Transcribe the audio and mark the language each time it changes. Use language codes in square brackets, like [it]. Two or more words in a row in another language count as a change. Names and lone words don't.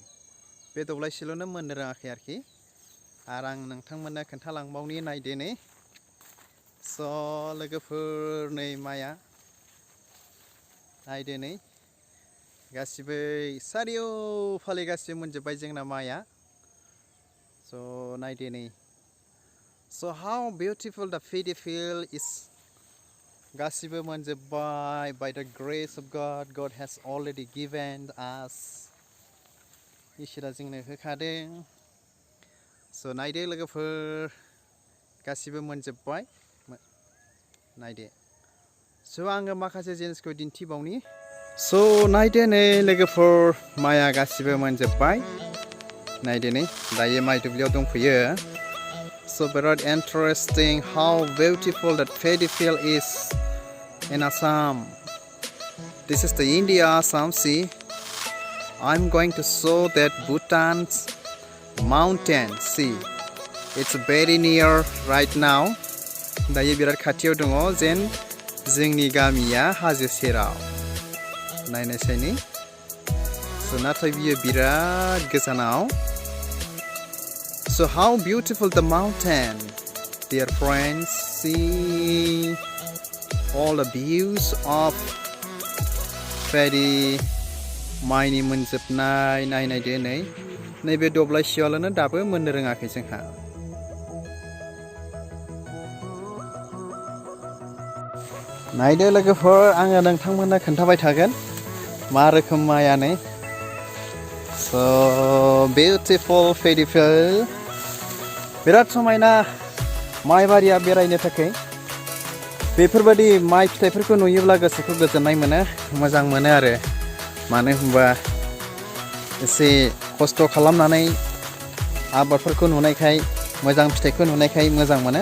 [brx] बे दब्लायसेल'नो मोननो रोङाखै आरोखि। आरो आं नोंथांमोननो खोन्थालांबावनि नायदो नै। स' लोगोफोर नै माइया नायदो नै गासिबो सारिय'फाले गासिबो मोनजोबबाय जोंना माइया। स' नायदो नै। [en] So how beautiful the paddy field is. [brx] गासिबो मोनजोबबाय [en] by the grace of God. God has already given us. [brx] इसोरा जोंनो होखादों। So नायदो लोगोफोर गासिबो मोनजोबबाय नायदो। So आङो माखासे जिनिसखौ दिन्थिबावनि। So नायदो नै लोगोफोर माइया गासिबो मोनजोबबाय। नायदो नै दायो माइ दुब्लियाव दंफैयो। [en] So बिराद interesting how beautiful that paddy field is in Assam. This is the India Assam. See, I'm going to show that Bhutan's mountain. See, it's very near right now. [brx] दायो बिराद खाथियाव दङ जेन जोंनि गामिया हाजो सेराव। नायनायसै नै। So नाथाय बियो बिराद गोजानाव। [en] So how beautiful the mountain, dear friends. See all the views of paddy. [brx] माइनि मोनजोबनाय नायनायदो नै। नैबे दब्लायसेयावनो दाबो मोननो रोङाखै जोंहा। नायदो लोगोफोर आङो नोंथांमोननो खोन्थाबाय थागोन मा रोखोम माइया नै। [en] So beautiful paddy field. [brx] बिराद समायना माइ बारिया बेरायनो थाखाय। बेफोरबायदि माइ फिथाइफोरखौ नुयोब्ला गोसोखौ गोजोननाय मोनो, मोजां मोनो आरो। मानो होनबा एसे खस्थ' खालामनानै आबादफोरखौ नुनायखाय, मोजां फिथाइखौ नुनायखाय मोजां मोनो।